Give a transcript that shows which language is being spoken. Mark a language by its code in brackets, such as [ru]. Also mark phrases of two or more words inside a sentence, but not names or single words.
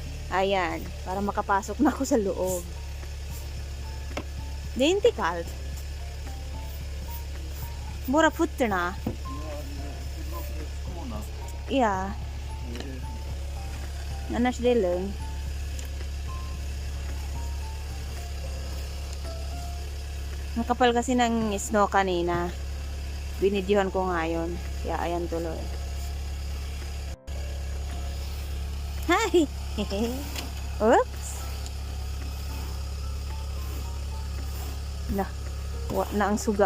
[tl] Ayan, para makapasok na ako sa loob. [sv] Det är inte kallt. Bara fötterna. Ja. Annars det är lugnt. [tl] Ang kapal kasi ng snow kanina. Binidyohan ko ngayon. Kaya ayan tuloy. Hi! Oops! Na ang suga.